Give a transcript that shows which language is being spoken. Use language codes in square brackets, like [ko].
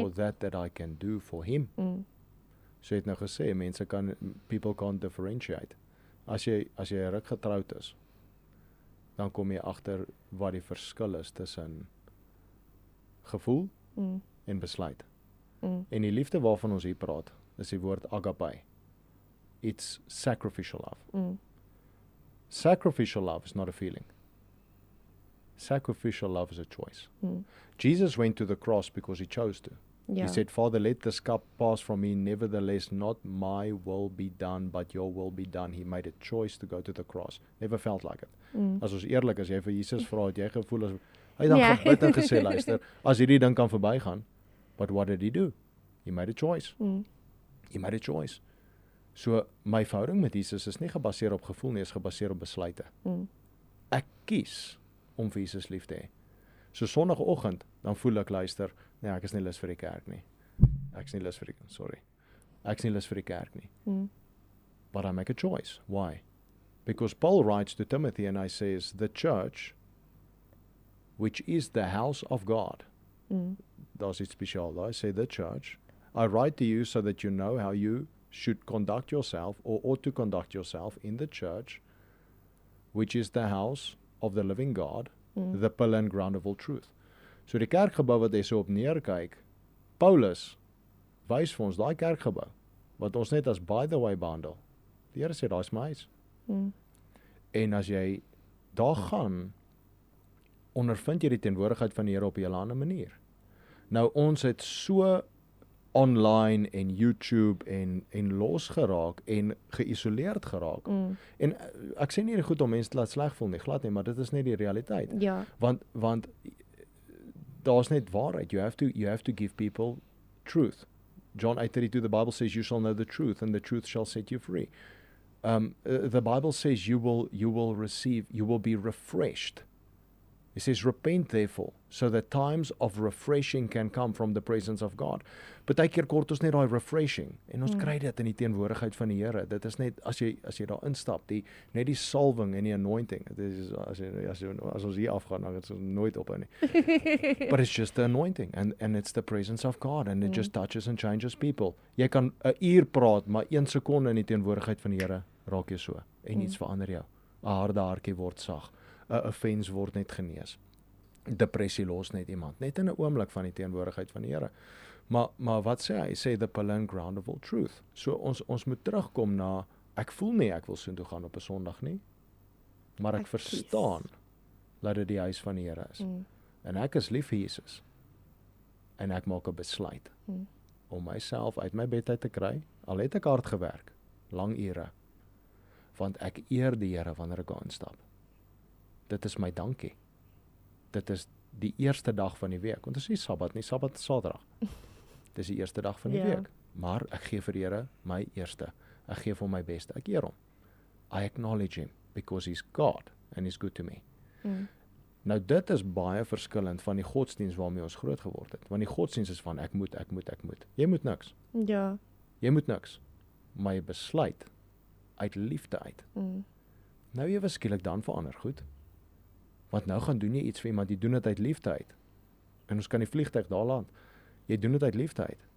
[en] for that I can do for him. [af] So jy het nou gesê, [en] people can't differentiate. [af] As jy 'n ruk getroud is, dan kom jy agter wat die verskil is tussen gevoel en besluit. En die liefde waarvan ons hier praat, is die woord agape. [en] It's sacrificial love. Sacrificial love is not a feeling. Sacrificial love is a choice. Jesus went to the cross because he chose to. [af] Ja. [en] He said, Father, let this cup pass from me, nevertheless, not my will be done, but your will be done. He made a choice to go to the cross. Never felt like it. [af] As ons eerlik is, jy vir Jesus vra, het jy gevoel as, hy het dan Ja. gebid en gesê, luister, as hierdie ding kan verbygaan, [en] but what did he do? He made a choice. He made a choice. [af] So, my verhouding met Jesus is nie gebaseer op gevoel nie, is gebaseer op besluite. Ek kies om vir Jesus lief te hê. So Sondagoggend, dan voel ek, luister, nee, ek is nie lus vir die kerk nie. Ek is nie lus vir die kerk nie. [en] But I make a choice. Why? Because Paul writes to Timothy and I says, the church, which is the house of God. [af] Daar's iets spesiaal daar. [en] I say the church. I write to you so that you know how you should conduct yourself or ought to conduct yourself in the church, which is the house of the living God, the pillar and ground of all truth. [af] So die kerkgebou wat hy so op neerkyk, Paulus wys vir ons daai kerkgebou wat ons net as [en] by the way [af] behandel. Die Here sê daai's my huis. En as jy daar gaan, ondervind jy die teenwoordigheid van die Here op 'n hele ander manier. Nou ons het so online en YouTube en losgeraak en geïsoleerd geraak. En ek sê nie goed om mense te laat sleg voel nie, glad nie, maar dit is net die realiteit. Ja. Want daar's net waarheid. [en] You have to give people truth. John 8:32, the Bible says, you shall know the truth, and the truth shall set you free. The Bible says you will be refreshed He says, repent therefore, so that times of refreshing can come from the presence of God. [af] Partykeer kort ons net daai refreshing en ons kry dit in die teenwoordigheid van die Here. Dit is net as jy daar instap, net die salwing en die anointing. Dit is as ons hier afgaan, dan is ons nooit ophou nie. [en] But it's just the anointing and it's the presence of God and it just touches and changes people. [af] Jy kan 'n uur praat, maar 1 sekonde in die teenwoordigheid van die Here raak jy so en iets verander jou. 'n Harde hartjie word sag. 'n Offense word net genees. Depressie los net iemand, net in 'n oomblik van die teenwoordigheid van die Here. Maar wat sê hy? Hy sê [en] the plain ground of all truth. [af] So ons moet terugkom na, ek voel nie ek wil soontoe gaan op 'n Sondag nie, maar ek verstaan dat dit die huis van die Here is. En ek is lief vir Jesus. En ek maak 'n besluit om myself uit my bed uit te kry, al het ek hard gewerk, lang ure, want ek eer die Here wanneer ek instap. Dit is my dankie. Dit is die eerste dag van die week. Want dit is nie Sabbat nie, Sabbat is Saterdag. Dit is die eerste dag van die week. Maar ek gee vir die Here my eerste. Ek gee vir hom my beste. Ek eer hom. [en] I acknowledge him because he's God and he's good to me. [af] Nou dit is baie verskillend van die godsdiens waarmee ons groot geword het. Want die godsdiens is van ek moet. Jy moet niks. Ja. Jy moet niks. Maar jy besluit uit liefde uit. Nou ewe skielik dan verander goed. Want nou gaan doen jy iets vir iemand, jy doen dit uit liefde uit. En ons kan die vliegtuig daar land. Jy doen dit uit liefde uit.